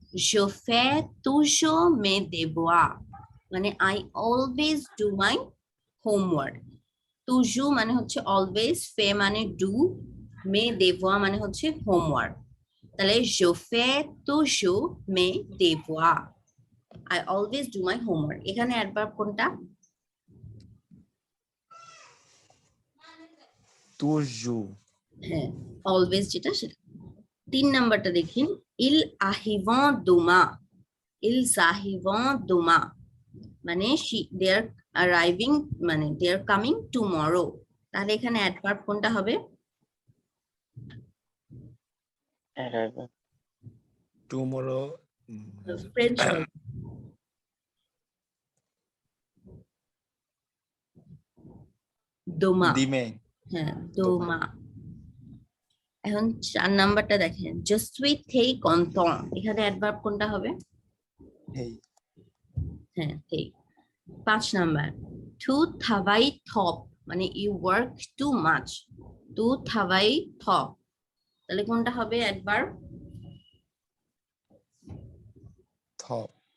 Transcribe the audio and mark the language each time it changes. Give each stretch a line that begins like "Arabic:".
French: Je fais toujours mes devoirs মানে
English: I always do my homework.
French: toujours
Bangla: মানে হচ্ছে
English: always,
Bangla: ফে মানে do,
French: mes devoirs
Bangla: মানে হচ্ছে
English: homework।
Bangla: তাহলে
French: je fais toujours mes devoirs,
English: I always do my homework।
Bangla: এখানে অ্যাডভার্ব কোনটা?
French: toujours।
Bangla: হ্যাঁ, অলওয়েজ যেটা সেটা। 3 নাম্বারটা দেখিন,
French: ils arrivent demain, ils arrivent demain
Bangla: মানে
English: they are arriving
Bangla: মানে
English: they are coming tomorrow,
Bangla: তাহলে এখানে অ্যাডভার্ব কোনটা হবে?
English: tomorrow।
Bangla: ফ্রেঞ্চ
French: দোমা। দিমে।
Bangla: হ্যাঁ,
French: দোমা।
Bangla: এখন 4 নাম্বারটা দেখেন,
French: je suis très content,
Bangla: এখানে অ্যাডভার্ব কোনটা হবে? হেই। হ্যাঁ, ঠিক।
French: 5 নাম্বার, tu travailles trop মানে
English: you work too much,
French: tu travailles trop,
Bangla: তাহলে কোনটা হবে অ্যাডভার্ব? top।